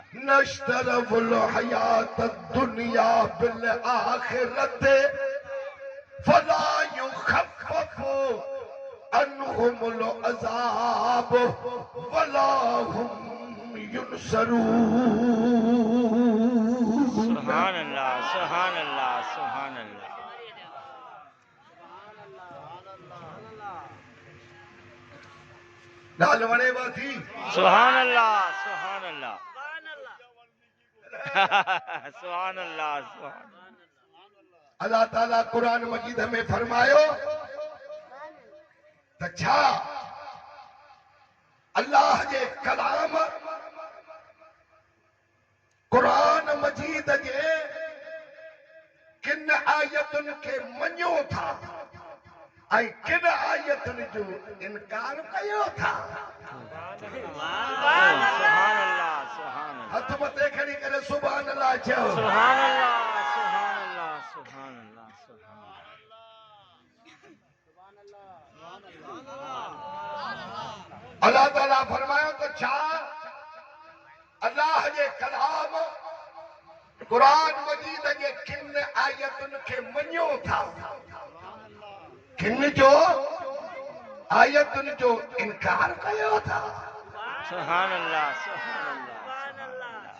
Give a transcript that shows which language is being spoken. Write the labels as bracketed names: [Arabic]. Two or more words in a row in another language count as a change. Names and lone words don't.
[Arabic] اشتروا الحياة الدنيا بالآخرة فلا يخفف عنهم العذاب ولا هم ينصرون. سبحان الله، سبحان الله، سبحان الله. [Sindhi] ॻाल्हि वणेव थी? [Arabic] سبحان الله، سبحان الله. سبحان الله، سبحان. [Sindhi] अल्लाह ताला कुरान मजीद में फरमायो त छा अल्लाह जे कलाम कुरान मजीद जे किन आयतुनि खे मञो था ऐं किन आयतुनि जो इनकार कयो था। [Arabic] سبحان الله، سبحان الله, [Sindhi] हथ मथे खणी करे [Arabic] سبحان الله [Sindhi] चयो। [Arabic] سبحان الله، سبحان الله، سبحان الله، سبحان الله. [Sindhi] अल्लाह ताला फरमायो तो छा अल्लाह जे कलाम कुरान मजीद जे किन आयतुनि खे मञो था, किन जो आयतुनि जो इनकार कयो था। [Arabic] سبحان الله، سبحان الله.